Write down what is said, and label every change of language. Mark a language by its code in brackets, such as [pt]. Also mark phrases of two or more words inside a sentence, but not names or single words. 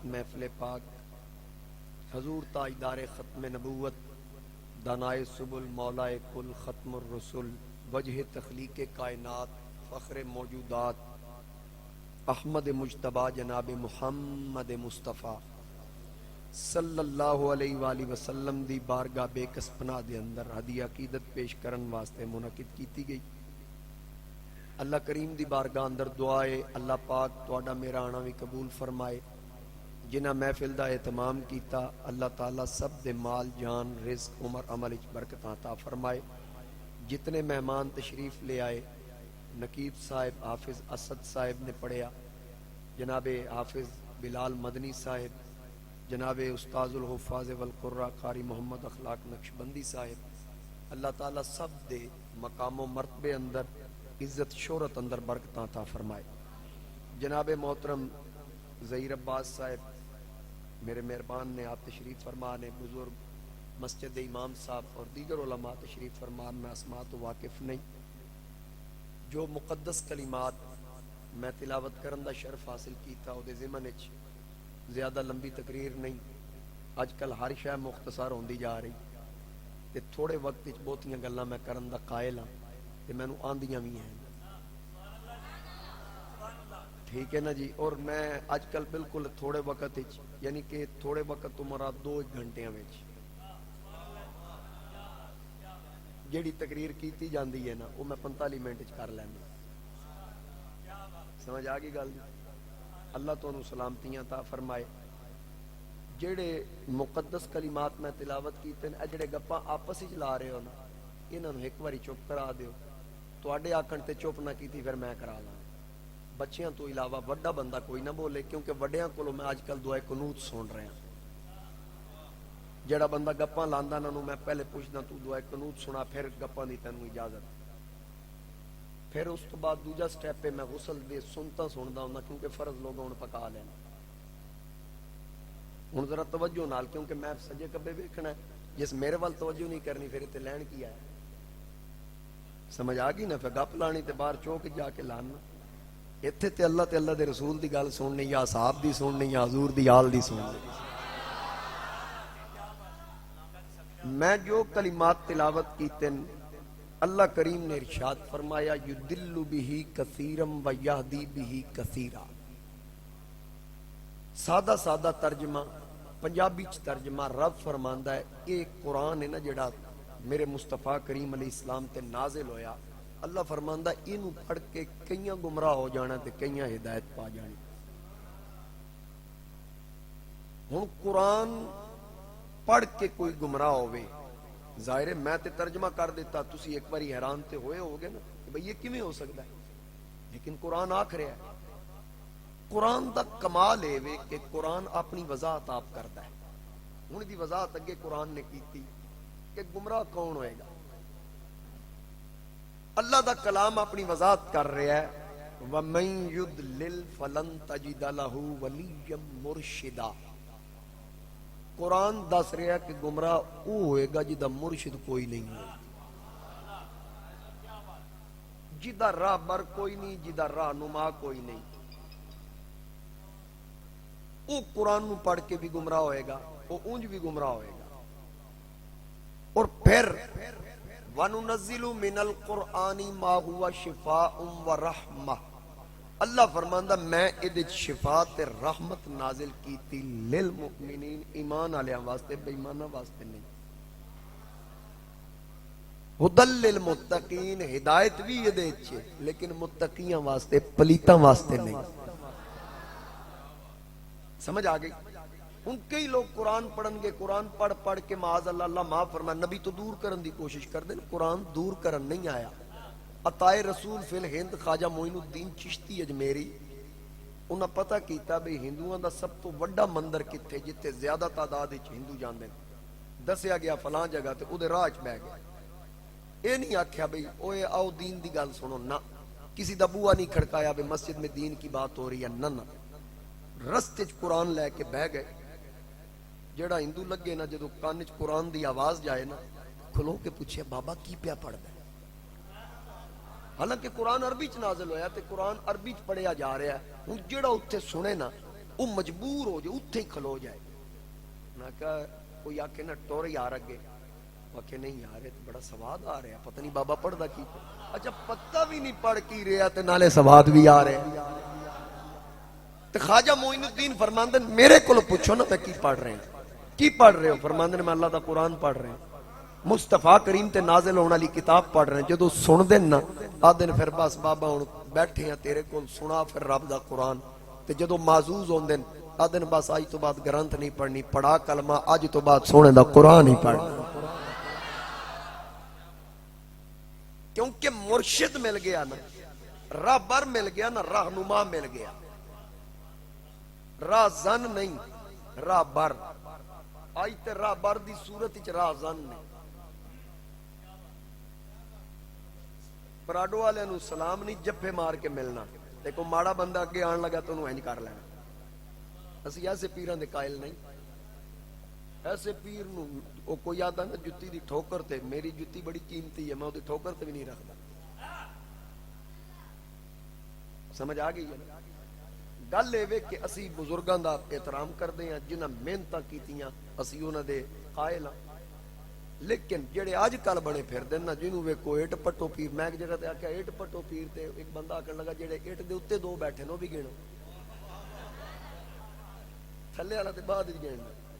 [pa] محفل پاک حضور تاجدار ختم نبوت، دانائے سبل، مولائے کل، ختم الرسل، وجہ تخلیق کائنات، فخر موجودات، احمد مجتبی جناب محمد مصطفیٰ [ar] صلی اللہ علیہ وآلہ وسلم [pa] دی بارگاہ بے کس پناہ دے اندر ہدیہ عقیدت پیش کرن واسطے منعقد کیتی گئی۔ اللہ کریم دی بارگاہ اندر دعائے اللہ پاک تواڈا میرا آنا بھی قبول فرمائے۔ جنہ محفل دا اہتمام کیتا اللہ تعالیٰ سب دے مال، جان، رزق، عمر، عمل وچ برکتاں عطا فرمائے۔ جتنے مہمان تشریف لے آئے، نقیب صاحب حافظ اسد صاحب نے پڑھیا، جناب حافظ بلال مدنی صاحب، جناب استاذ الحفاظ والقراء قاری محمد اخلاق نقشبندی صاحب، اللہ تعالیٰ سب دے مقام و مرتبے اندر، عزت شہرت اندر برکتاں عطا فرمائے۔ جناب محترم ظہیر عباس صاحب میرے مہربان نے، آپ تشریف فرما نے، بزرگ مسجد امام صاحب اور دیگر علماء تشریف فرمان، میں اسماء تو واقف نہیں۔ جو مقدس کلمات میں تلاوت کرن دا شرف حاصل کیتا او دے ضمن وچ زیادہ لمبی تقریر نہیں، اج کل ہر شے مختصر ہوندی جا رہی تے تھوڑے وقت وچ بہتیاں گلاں میں کرن دا قائل ہاں تے مینوں آندیاں وی ہیں، ٹھیک ہے نا جی۔ اور میں اج کل بالکل تھوڑے وقت وچ، یعنی کہ تھوڑے وقت تو مراد 2 گھنٹیاں وچ جیڑی تقریر کیتی جاندی ہے نا وہ میں 45 منٹ وچ کر لینا۔ سمجھ آ گئی گل؟ اللہ تانوں سلامتیاں عطا فرمائے۔ جڑے مقدس کلمات میں تلاوت کیتے ہیں، جڑے گپاں آپس وچ لا رہے ہو نا، انہاں نوں ایک واری چپ کرا دیو۔ تواڈے آکھن تے چپ نہ کیتی پھر میں کرا لاں۔ بچیاں تو علاوہ وڈا بندہ کوئی نہ بولے، کیونکہ وڈیاں کولوں میں اج کل دعائے قنوت سن رہا ہاں۔ جڑا بندہ گپاں لاندا انہاں نوں میں پہلے پوچھدا تو دعائے قنوت سنا، پھر گپاں دی تینوں اجازت۔ پھر اس تو بعد دوجا سٹیپ پہ میں غسل دے سنتا سندا ہوں، کیونکہ فرض لوگ ہن پکا لینا۔ ہن ذرا توجہ نال، کیونکہ میں سجے کبے ویکھنا ہے، جس میرے وال توجہ نہیں کرنی پھر تے لین کی ہے؟ سمجھ آ گئی نا؟ پھر گپ لانی تے باہر چوک جا کے لانا۔ ایتھے تے اللہ دے رسول دی گل سننی، یا صاحب دی سننی، یا حضور دی آل دی سننی۔ میں جو کلمات تلاوت کیتے اللہ کریم نے ارشاد فرمایا [ar] یضل بہ کثیرا ویہدی بہ کثیرا۔ [pa] سادہ سادہ ترجمہ، پنجابی چ ترجمہ رب فرماندا ہے، یہ قرآن ہے نا جڑا میرے مصطفیٰ کریم علیہ السلام تے نازل ہویا، اللہ فرماندا ہے اینو پڑھ کے کئیاں گمراہ ہو جانا تے کئیاں ہدایت پا جانی۔ ہن قرآن پڑھ کے کوئی گمراہ ہوئے، ظاہر ہے میں تے ترجمہ کر دیتا، تسی ایک باری حیران تے ہوئے ہوگے نا کہ بھئی یہ کیویں ہو سکتا ہے، لیکن قرآن آکھ رہا ہے۔ [ur] قرآن دا کمال ہے کہ قرآن اپنی وضاحت آپ کرتا ہے۔ [pa] ہن دی وضاحت اگے قرآن نے کیتی کہ گمراہ کون ہوئے گا۔ اللہ دا کلام اپنی وضاحت کر رہا ہے، [ar] وَمَن يُضْلِلْ فَلَن تَجِدَ لَهُ وَلِيًّا مُرْشِدًا۔ [pa] قرآن دس رہا ہے کہ گمراہ وہ ہوئے گا جدا مرشد کوئی نہیں ہوئے، جدا راہ بر کوئی نہیں، جدا راہ نما کوئی نہیں۔ وہ قرآن نو پڑھ کے بھی گمراہ ہوئے گا، وہ اونج بھی گمراہ ہوئے گا۔ [ur] اور پھر [ar] وَنُنَزِّلُ مِنَ الْقُرْآنِ مَا هُوَ شِفَاءٌ وَرَحْمَةٌ، [pa] اللہ فرماندا میں ادے شفا تے رحمت نازل کیتی للمؤمنین، ایمان والیاں واسطے، بے ایماناں واسطے نہیں۔ [ar] ہدل للمتقین، [pa] ہدایت بھی ادے وچ لیکن متقیاں واسطے، پلیتاں واسطے نہیں۔ سمجھ آ گئی؟ ہن کئی لوگ قرآن پڑھن گے، قرآن پڑھ پڑھ کے [ar] معاذ اللہ، [pa] اللہ معاف فرمائے، نبی تو دور کرن دی کوشش کر دیں، قرآن دور کرن نہیں آیا۔ عطائے رسول فی الہند خواجہ معین الدین چشتی اجمیری، انہاں پتہ کیتا بھئی ہندوؤں دا سب تو وڈا مندر کتھے جتے زیادہ تعداد وچ ہندو جاندے ہیں، دسیا گیا فلاں جگہ تے اودے راہ وچ بہ گئے۔ اے نہیں آکھیا بھئی اوے آؤ دین دی گل سنو، نہ کسی دا بوا نہیں کھڑکایا بھئی [ur] مسجد میں دین کی بات ہو رہی ہے، [pa] نہ نہ، رستے چ قرآن لے کے بہ گئے۔ جڑا ہندو لگے نا جدو کان چ قرآن دی آواز جائے نا، کھلو کے پوچھے بابا کی پیا پڑھدا ہے؟ حالانکہ قرآن عربی چ نازل ہویا تے قرآن عربی چ پڑھیا جا رہا ہے، ہن جڑا اتھے سنے نا وہ مجبور ہو جائے اتھے ہی کھلو جائے۔ میں کہا کوئی آکے نا ٹور یار اگے، آکے نہیں یار یہ بڑا سواد آ رہا ہے، پتہ نہیں بابا پڑھدا کی، اچھا پتہ بھی نہیں پڑھ کی رہا تے نالے سواد بھی آ رہے ہیں۔ تے خواجہ معین الدین فرماندن میرے کول پوچھو نا میں کی پڑھ رہے ہیں، کی پڑھ رہے ہو؟ فرماندن میں اللہ دا قرآن پڑھ رہے ہیں، مصطفیٰ کریم تے نازل ہونے والی کتاب پڑھ رہے ہیں۔ جدو سن دن نا آدن پھر بس بابا ہن بیٹھے ہیں تیرے کول، سنا پھر رب دا قرآن۔ تے جدو معزوز ہوندن آدن بس آج تو بعد گرنتھ نہیں پڑھنی، پڑھا کلمہ، آج تو بعد سونے دا قرآن ہی پڑھنا، کیونکہ مرشد مل گیا نا، راہبر مل گیا نا، رہنما مل گیا، راہ زن نہیں راہبر۔ آج تے راہبر دی صورت وچ راہ زن نے۔ پراڈو والے نو سلام نہیں جپے مار کے ملنا، دیکھو ماڑا بندہ اگے آن لگا تو انہوں انج کر لینا۔ اسی ایسے پیران دے قائل نہیں، ایسے پیر نو او کوئی آدھا نا جتی دی ٹھوکر تے، میری جتی بڑی قیمتی ہے، میں او دی ٹھوکر تے بھی نہیں رکھدا۔ سمجھ آ گئی ہے؟ گل اے کہ اسی بزرگاں دا احترام کردے ہیں، جنہاں محنتاں کیتیاں اسی انہاں دے قائل ہاں، لیکن جڑے آج کل بنے پھر دن نا جنہوں ویکھو اٹ پٹو پیر، میں ایک جگہ تے آکھیا اٹ پٹو پیر، تے ایک بندہ آکھن لگا جڑے اٹ دے اوتے دو بیٹھے نو بھی گنو، تھلے والا تے بعد وچ گن۔